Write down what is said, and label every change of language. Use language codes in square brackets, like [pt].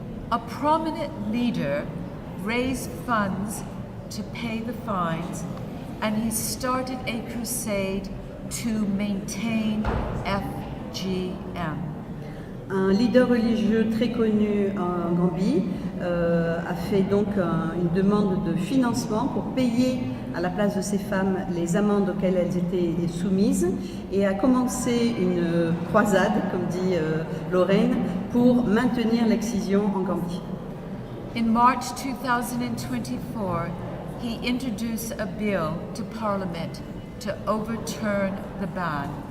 [en] A prominent leader raised funds to pay the fines, and he started a crusade to maintain FGM. [fr] Un leader religieux très connu en Gambie a fait donc une demande de financement pour payer à la place de ces femmes les amendes auxquelles elles étaient soumises et a commencé une croisade, comme dit Lorraine, pour maintenir l'excision en Gambie. [en] In March 2024, he introduced a bill to Parliament to overturn the ban.